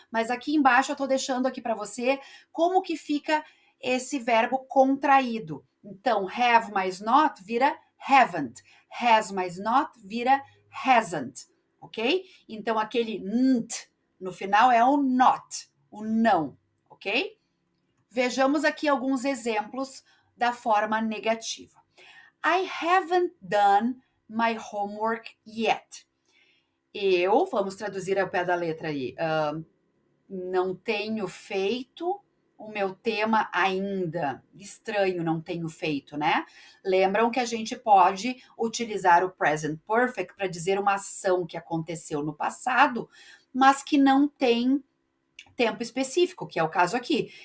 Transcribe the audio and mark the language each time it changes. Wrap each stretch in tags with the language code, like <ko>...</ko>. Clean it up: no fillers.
<pt>Mas aqui embaixo eu tô deixando aqui para você como que fica esse verbo contraído. Então, have mais not vira haven't. Has mais not vira hasn't, ok? Então, aquele nt no final é o not, o não, ok? Vejamos aqui alguns exemplos da forma negativa.</pt> <en>I haven't done my homework yet.</en> <pt>Vamos traduzir ao pé da letra aí, não tenho feito o meu tema ainda. Estranho, não tenho feito, né? Lembram que a gente pode utilizar o present perfect para dizer uma ação que aconteceu no passado, mas que não tem tempo específico, que é o caso aqui.</pt>